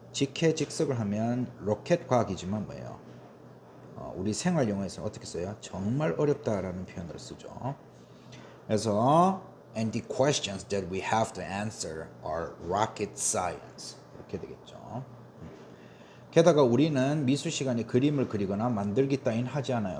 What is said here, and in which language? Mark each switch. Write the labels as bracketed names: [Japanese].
[Korean] 직해직석을 하면 로켓 과학이지만 뭐예요? 우리 생활 용어에서 어떻게 써요? 정말 어렵다라는 표현으로 쓰죠. 그래서 [English] and the questions that we have to answer are rocket science. [Korean] 이렇게 되겠죠. 게다가 우리는 미술 시간에 그림을 그리거나 만들기 따윈 하지 않아요.